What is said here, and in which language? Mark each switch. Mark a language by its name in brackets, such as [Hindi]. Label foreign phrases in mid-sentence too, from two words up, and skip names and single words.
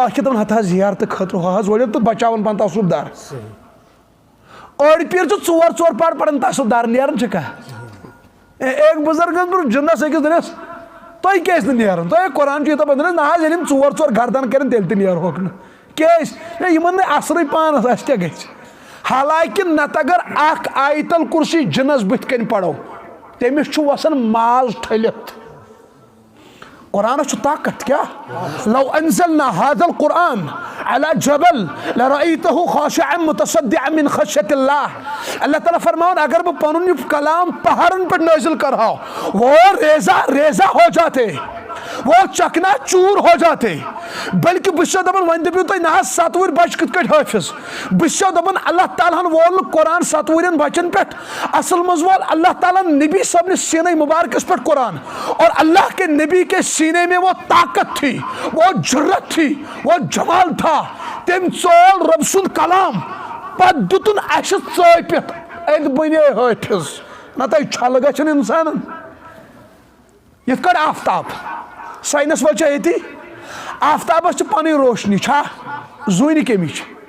[Kashmiri] اکھ دپان ہتھ حظ زیارتہٕ خٲطرٕ ہُہ حظ ؤلِو تہٕ بچاوان پنُن تصرُف دار أڑۍ پیٖر چھِ ژور پار پران تصرُف دار نیران چھِ کانٛہہ ایک بُزرگس بہٕ جِنس أکِس دٔنِس تۄہہِ کیازِ نہٕ نیران تۄہہِ قرآن چھُ یوٗتاہ پتہٕ نہ حظ ییٚلہِ یِم ژور گردن کرن تیٚلہِ تہِ نیرہوکھ نہٕ کیازِ ہے یِمن نہٕ اثرٕے پانس اسہِ کیٛاہ گژھِ حالانکہِ نتہٕ اگر اکھ آیت الکُرسی جِنس بٕتھِ کنۍ پرو تٔمِس چھُ وسان ماز ٹھٔلِتھ قرآنس چھُ طاقت کیٛاہ [Arabic] لو انزلنا هذا القرآن على جبل لرأيته خاشعا متصدعا من خشية الله [Kashmiri] اللہ تعالیٰ فرماؤن اگر بہٕ پنُن یہِ کلام پہاڑن پٮ۪ٹھ نٲزِل کرہاو [Urdu] وہ ریزا ہو جاتے وہ چکنا چور ہو جاتے بلکہ [Kashmiri] بہٕ چھُسو دپان وۄنۍ دٔپِو تُہۍ نہ حظ 7 وُہٕرۍ بچہِ کِتھ کٲٹھۍ حٲفظ بہٕ چھُسو دپان اللہ تعالیٰ ہن وول نہٕ قرآن 7 وُہرٮ۪ن بچن پٮ۪ٹھ اصل منٛز وول اللہ تعالیٰ نبی صاحب نے سینے مبارکس پٮ۪ٹھ قرآن [Urdu] اور اللہ کے نبی کے سینے میں وہ طاقت تھی وہ جرت تھی وہ جمال تھا [Kashmiri] تٔمۍ ژول رۄب سُنٛد کلام پتہٕ دیُتُن اسہِ ژٲپِتھ اَتہِ بنے حٲفظ نتہٕ چھلہٕ گژھن انسانن یِتھ کٲٹھۍ آفتاب ساینس وٲلۍ چھا ییٚتی آفتابس چھِ پنٕنۍ روشنی چھا زوٗنہِ کمِچ